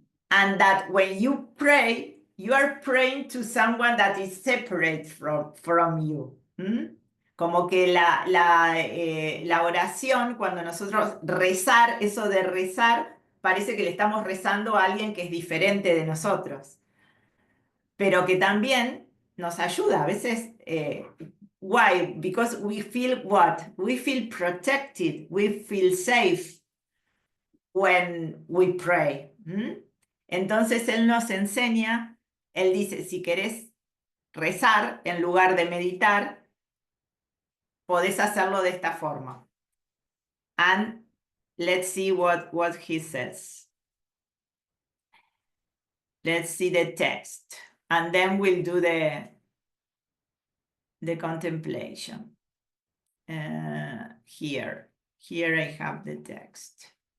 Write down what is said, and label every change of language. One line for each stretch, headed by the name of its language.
English: And that when you pray, you are praying to someone that is separate from you.
Spanish: Como que la oración, cuando nosotros rezar, eso de rezar, parece que le estamos rezando a alguien que es diferente de nosotros. Pero que también nos ayuda. A veces,
English: why? Because we feel what? We feel protected, we feel safe when we pray.
Spanish: Entonces él nos enseña, él dice, si querés rezar en lugar de meditar, podés hacerlo de esta forma.
English: And let's see what he says. Let's see the text. And then we'll do the contemplation. Here I have the text.